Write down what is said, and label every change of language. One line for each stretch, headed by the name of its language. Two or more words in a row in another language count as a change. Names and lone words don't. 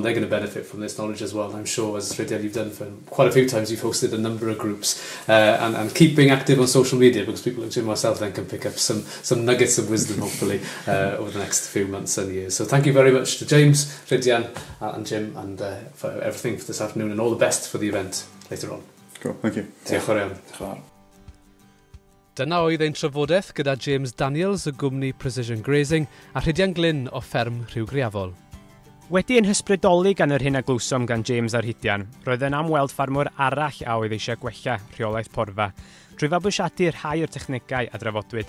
English: They're going to benefit from this knowledge as well. I'm sure, as Ddaear, you've done for quite a few times, you've hosted a number of groups, and keep being active on social media, because people like Jim and myself then can pick up some nuggets of wisdom, hopefully, over the next few months and years. So thank you very much to James, Rhifyn and Jim, and for everything for this afternoon, and all the best for the event later on. Cool, thank you.
Welsh: Diolch yn fawr. Dyna oedd ein trafodaeth gyda James Daniels o gwmni Precision Grazing a Rhyddian Glyn o fferm Rhywgriafol. Wedi ein hysbrydoli gan yr hyn a glwsom gan James a Rhyddian, roedd yn amweld ffarmwr arall a oedd eisiau gwella rheolaeth porfa, drwy fabwysiadu rhai o'r technegau a drafodwyd.